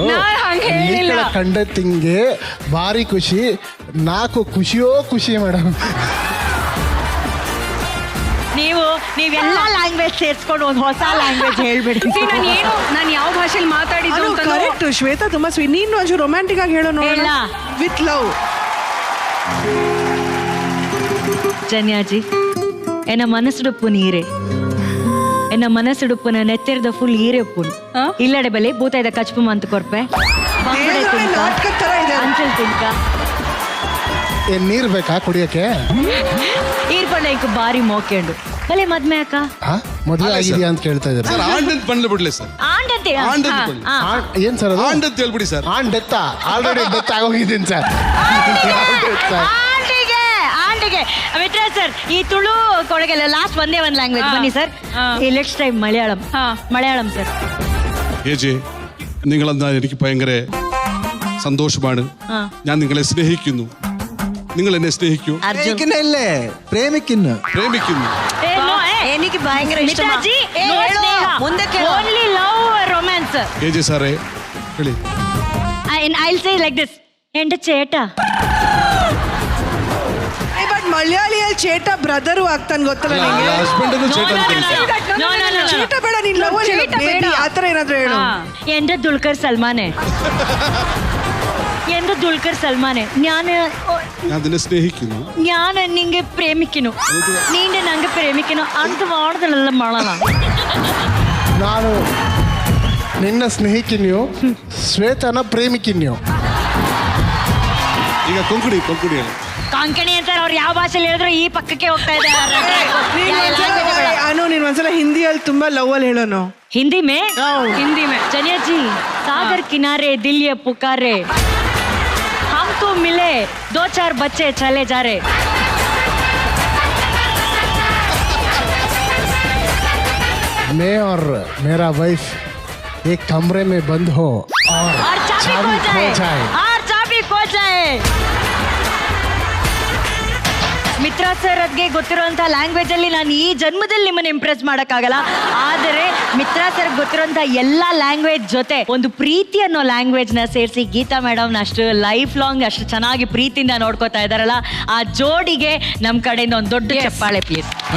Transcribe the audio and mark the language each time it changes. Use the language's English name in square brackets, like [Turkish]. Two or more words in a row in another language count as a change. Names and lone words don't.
[Kannada] ಕಂಡ ತಿಂಗೆ ಭಾರಿ ಖುಷಿ, 4 ಖುಷಿಯೋ ಖುಷಿ ಮೇಡಮ್. ನೀವೆಲ್ಲ ಲ್ಯಾಂಗ್ವೇಜ್ ಸೇರ್ಸ್ಕೊಂಡು ಒಂದು ಹೊಸ ಲ್ಯಾಂಗ್ವೇಜ್ ಹೇಳ್ಬಿಡಿ. ನಾನು ಯಾವ ಭಾಷೆಯಲ್ಲಿ ಮಾತಾಡಿದ್ದು ಅಂತ. ಕರೆಕ್ಟ್ ಶ್ವೇತಾ, ತುಂಬಾ ಸ್ವೀಟ್. ನೀನು ಒಂಚೂರು ರೊಮ್ಯಾಂಟಿಕ್ ಆಗಿ ಹೇಳೋ ನೋಡೋಣ. [English] with love. [Tulu] ಜನ್ಯಾಜಿ, ಎನ್ನ ಮನಸ್ಸುಡುಪ್ಪು ನೀರೇ, ಎನ್ನ ಮನಸ್ಸುಡುಪ್ಪುನ ನೆತ್ತೆರದ ಫುಲ್ ಈರೆ ಉಪ್ಪುನು ಇಲ್ಲಡೆ ಬಲೆ ಭೂತಾಯ್ದ ಕಚ್ಪು ಮಂತ್ ಕೊರ್ಪೆ ಅಂಚಲ್ ತಿನ್ಕ. [Kannada] ಏನ್ ನೀರ್ ಬೇಕಾ ಕುಡಿಯಕ್ಕೆ? [Tulu] ಈರ್ಪಣ್ಣ ಇಂಕ ಬಾರಿ ಮೋಕೆಂಡು ಬಲೆ ಮದ್ಮೆ ಅಕ್ಕ. [Kannada] ಮದುವೆ ಆಗಿದೆಯಾ ಅಂತ ಕೇಳ್ತಾ ಇದ್ದಾರೆ. ಆಂಡ್ ಬಂದ್ಲೆ ಬಿಡ್ಲಿ ಸರ್. ಆಂಡಂತೆ ಏನ್ ಸರ್ ಅದು? ಆಂಡ್ ಅಂತ ಹೇಳ್ಬಿಡಿ ಸರ್. ಆಂಡ್ [English] death already death [Kannada] ಆಗೋಗಿದ್ದೀನಿ ಸರ್. ಆಂಟಿಗೆ ಮಿತ್ರ ಸರ್, ಈ ತುಳು ಕೊಡಗೆಲ್ಲ ಲಾಸ್ಟ್ ಒಂದೇ ಒಂದು ಲ್ಯಾಂಗ್ವೇಜ್ ಬನ್ನಿ ಸರ್. [Malayalam] ഈ [English] next time [Malayalam] മലയാളം സർ. ഏജെ, നിങ്ങളെന്താ എനിക്ക് ഭയങ്കര സന്തോഷമാണ്. ഞാൻ നിങ്ങളെ സ്നേഹിക്കുന്നു. നിങ്ങൾ എന്നെ സ്നേഹിക്കൂ. പ്രേമിക്കുന്നു. എനിക്ക് ഭയങ്കര ഇഷ്ടമാണ്. [English] only love romance. [Malayalam] ഏജെ സാറേ ಹೇಳಿ. [English] I'll say like this, [Malayalam] എന്റെ ചേട്ടാ. [Kannada] ಬಟ್ ಮಲಯಾಳಿಯಲ್ಲಿ ಚೇಟ ಬ್ರದರು ಆಗ್ತಾನೆ ಗೊತ್ತಲ್ಲ ನಿಮಗೆ? ಚೇಟ ಬೇಡ, ನೀನ್ ಲವ್ ಬೇಡಿ ಆ ಥರ ಏನಾದ್ರು ಹೇಳು. [Malayalam] എന്റെ ദുൽഖർ സൽമാനെ, എന്റെ ദുൽഖർ സൽമാനെ, ഞാൻ നിന്നെ സ്നേഹിക്കുന്നു. ഞാൻ നിന്നെ പ്രേമിക്കുന്നു. [Kannada] നീന്റെ ನಂಗೆ ಪ್ರೇಮಿക്കുന്നു ಅಂತ ಮಾಡೋದಲ್ಲ ಮಾಡೋಣ. ನಾನು ನಿನ್ನ ಸ್ನೇಹಿಕಿನ್ಯೋ, ಶ್ವೇತನ ಪ್ರೇಮಿಕಿನ್ಯೋ. ಈಗ ಕೊಂಕಣಿ ಕೊಂಕಣಿ ಅಂತಾರೆ ಅವ್ರು. ಯಾವ ಭಾಷೆಯಲ್ಲಿ ಹೇಳಿದ್ರು ಈ ಪಕ್ಕಕ್ಕೆ ಹೋಗ್ತಾ ಇದ್ದಾರೆ. ಅನು, ನೀನ್ ಒಂದ್ಸಲ ಹಿಂದಿಯಲ್ಲಿ ತುಂಬಾ ಲವ್ ಅಲ್ಲಿ ಹೇಳೋನು. [Hindi] हिंदी में जनियाजी, सागर किनारे दिल ये पुकारे, हमको मिले 2-4 बच्चे चले जा रहे. मैं और मेरा वाइफ एक कमरे में बंद हो और चाबी खो जाए. [Kannada] ಮಿತ್ರಾ ಸರ್ ಅದ್ಗೆ ಗೊತ್ತಿರುವಂತ ಲ್ಯಾಂಗ್ವೇಜ್ ಅಲ್ಲಿ ನಾನು ಈ ಜನ್ಮದಲ್ಲಿ ನಿಮ್ಮನ್ನ ಇಂಪ್ರೆಸ್ ಮಾಡಕ್ಕಾಗಲ್ಲ. ಆದರೆ ಮಿತ್ರಾ ಸರ್ ಗೊತ್ತಿರುವಂತ ಎಲ್ಲಾ ಲ್ಯಾಂಗ್ವೇಜ್ ಜೊತೆ ಒಂದು ಪ್ರೀತಿ ಅನ್ನೋ ಲ್ಯಾಂಗ್ವೇಜ್ ನ ಸೇರಿಸಿ ಗೀತಾ ಮೇಡಮ್ ಅಷ್ಟು [English] life long [Kannada] ಅಷ್ಟು ಚೆನ್ನಾಗಿ ಪ್ರೀತಿಯಿಂದ ನೋಡ್ಕೋತಾ ಇದಾರಲ್ಲ, ಆ ಜೋಡಿಗೆ ನಮ್ ಕಡೆಯಿಂದ ಒಂದು ದೊಡ್ಡ ಚಪ್ಪಾಳೆ ಪ್ಲೀಸ್.